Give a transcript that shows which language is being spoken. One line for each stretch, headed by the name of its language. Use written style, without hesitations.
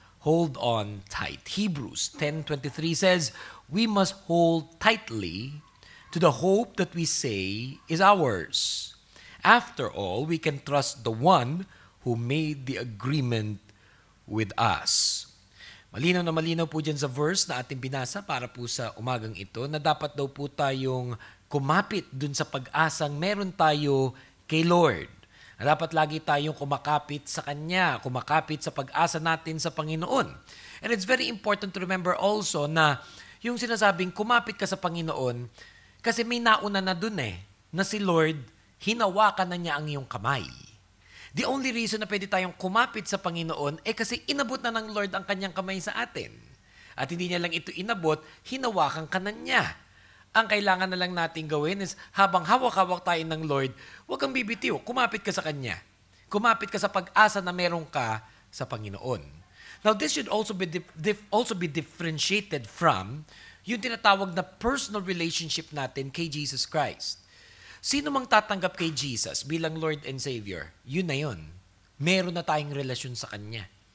English: Hold on tight. Hebrews 10:23 says, we must hold tightly to the hope that we say is ours. After all, we can trust the one who made the agreement with us.
Filipino: Malinaw na malinaw po dyan sa verse na ating binasa para po sa umagang ito na dapat daw po tayong kumapit dun sa pag-asang meron tayo kay Lord. Na dapat lagi tayong kumakapit sa Kanya, kumakapit sa pag-asa natin sa Panginoon.
English: And it's very important to remember also
Filipino: na yung sinasabing kumapit ka sa Panginoon, kasi may nauna na dun na si Lord, hinawakan na niya ang iyong kamay.
English: The only reason
Filipino: na pwede tayong kumapit sa Panginoon kasi inabot na ng Lord ang kanyang kamay sa atin. At hindi niya lang ito inabot, hinawakan ka na niya. Ang kailangan na lang natin gawin is habang hawak-hawak tayo ng Lord, huwag kang bibitiw, kumapit ka sa Kanya. Kumapit ka sa pag-asa na meron ka sa Panginoon.
English: Now this should also be differentiated from
Filipino: yung tinatawag na
English: personal relationship
Filipino: natin kay
English: Jesus Christ.
Filipino: Sino mang tatanggap kay Jesus bilang Lord and Savior, yun na yun. Meron na tayong relasyon sa Kanya.